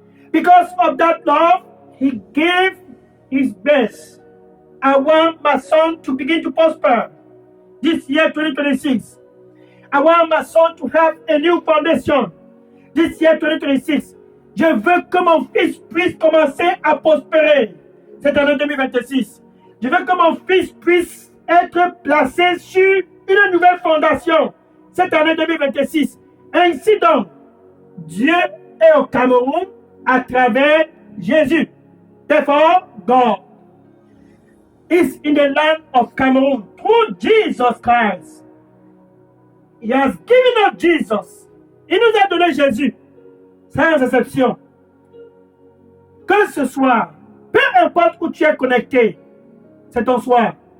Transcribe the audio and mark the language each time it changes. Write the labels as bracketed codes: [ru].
[en] Because of that love, He gave His best. I want my son to begin to prosper this year 2026. I want my son to have a new foundation this year 2026. [fr] Je veux que mon fils puisse commencer à prospérer cette année 2026. Je veux que mon fils puisse être placé sur une nouvelle fondation cette année 2026. Ainsi donc, Dieu est au Cameroun à travers Jésus. [en] Therefore, God is in the land of Cameroon through Jesus Christ. He has given us Jesus. [fr] Il nous a donné Jésus, sans exception. Que ce soir, peu importe où tu es connecté, c'est ton soir.